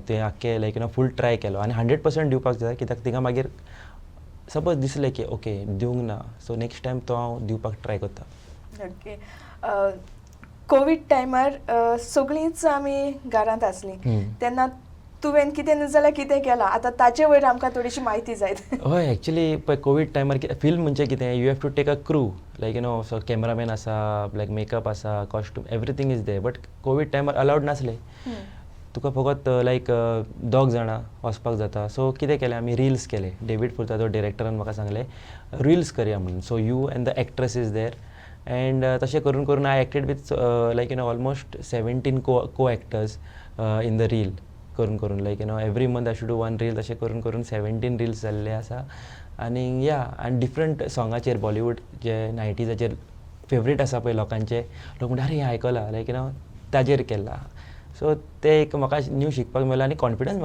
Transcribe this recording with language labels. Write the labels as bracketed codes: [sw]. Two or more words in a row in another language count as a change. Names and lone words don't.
[kok] तुवें आख्खें [en] like full try [kok] केलो आनी 100% दिवपाक जाय. कित्याक तिका मागीर सपोज दिसलें की ओके दिवंक ना, [en] so next time [kok] तो हांव दिवपाक ट्राय करता. ओके. कोवीड टायमार सगळींच आमी घरांत आसलीं तेन्ना तुवें कितें न्हू जाल्यार कितें केलां आतां ताचे वयर आमकां थोडीशी म्हायती जाय. हय, एक्चुली पळय कोवीड टायमार फिल्म म्हणजे कितें [en] you have to take a crew like so cameraman आसा, like makeup आसा, costume, everything is there. [kok] बट कोवीड टायमार अलावड नासलें. तुका फकत लायक 2 जाणां वचपाक जाता. सो कितें केलें आमी रिल्स केले. डेविड फुर्तादो डिरेक्टरान म्हाका सांगलें रिल्स करया म्हणून. [en] So you and the actress is there. एंड [kok] तशें करून करून [en] I acted with like almost 17 co actors in the reel [kok] करून करून [en] like every month I should do 1 reel. [kok] तशें करून करून 17 रिल्स जाल्ले आसा. आनी आनी डिफरंट सॉंगाचेर बॉलिवूड जे 90साचेर फेवरेट आसा पळय लोकांचे, लोक म्हणटा अरे हें आयकलां लायक ताजेर केला. सो ते एक म्हाका न्यू शिकपाक मेळ्ळें आनी कॉन्फिडन्स मेळ्ळो.